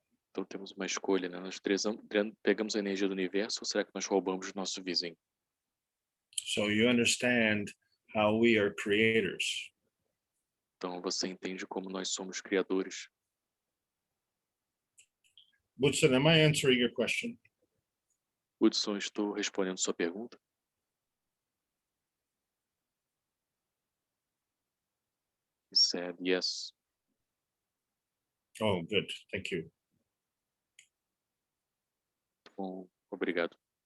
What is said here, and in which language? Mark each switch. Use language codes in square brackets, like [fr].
[pt] então temos uma escolha, né? Nós pegamos a energia do universo ou será que nós roubamos do nosso vizinho? [en] So you understand how we are creators. [pt] Então, você entende como nós somos criadores. [en] Woodson, am I answering your question? [pt] Hudson, estou respondendo sua pergunta? [en] He said yes. Oh, good. Thank you. [pt] Bom, obrigado.